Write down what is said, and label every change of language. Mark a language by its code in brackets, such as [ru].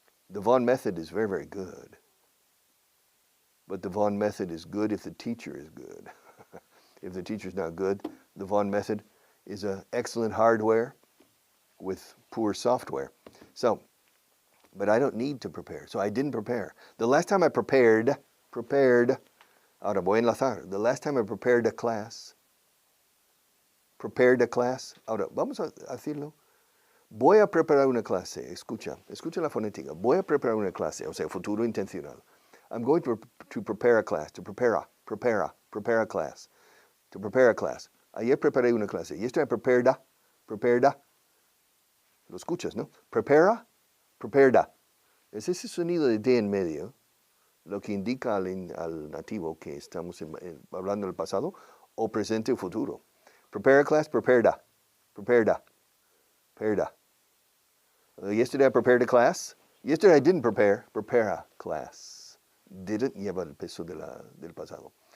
[en] The Vaughan method is very, very good, but the Vaughan method is good if the teacher is good. If the teacher's not good, the Vaughan method is an excellent hardware with poor software. So, but I don't need to prepare, so I didn't prepare. The last time I prepared, [es] ahora voy a enlazar. [en] The last time I prepared a class, [es] ahora vamos a decirlo. Voy a preparar una clase, escucha la fonética. Voy a preparar una clase, o sea, futuro intencional. [en] I'm going to prepare a class, to prepare a class. To prepare a class. [es] Ayer preparé una clase. [en] Yesterday I prepared a. [es] Lo escuchas, ¿no? Prepara. Es ese sonido de D en medio, lo que indica al nativo que estamos hablando del pasado, o presente o futuro. [en] Prepare a class, prepared a. Yesterday I prepared a class. Yesterday I didn't prepare a class. [es] Didn't lleva el peso del pasado.